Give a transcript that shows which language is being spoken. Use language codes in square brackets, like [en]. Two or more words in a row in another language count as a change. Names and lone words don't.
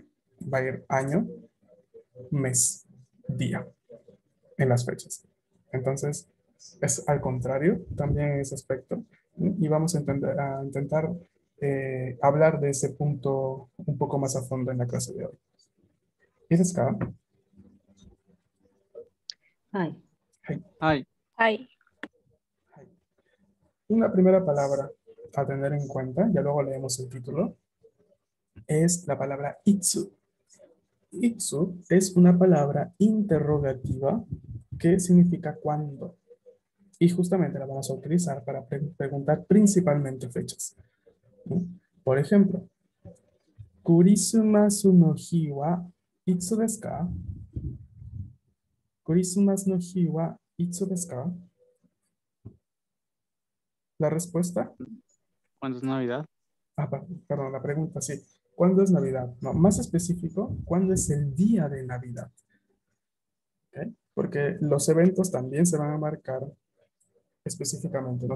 [es] Va a ir año, mes, día en las fechas. Entonces, es al contrario también en ese aspecto. Y vamos a intentar hablar de ese punto un poco más a fondo en la clase de hoy. ¿Y es acá? [ja] はい。はい。はい。 [es] Una primera palabra a tener en cuenta, ya luego leemos el título, es la palabra itsu. Itsu es una palabra interrogativa que significa cuándo. Y justamente la vamos a utilizar para preguntar principalmente fechas, ¿no? Por ejemplo, [ja] クリスマスの日はいつですか? クリスマスの日はいつですか? [es] La respuesta, ¿Cuándo es Navidad? perdón, la pregunta sí. ¿Cuándo es Navidad? No, más específico, ¿cuándo es el día de Navidad? ¿Ok? Porque los eventos también se van a marcar específicamente, ¿no?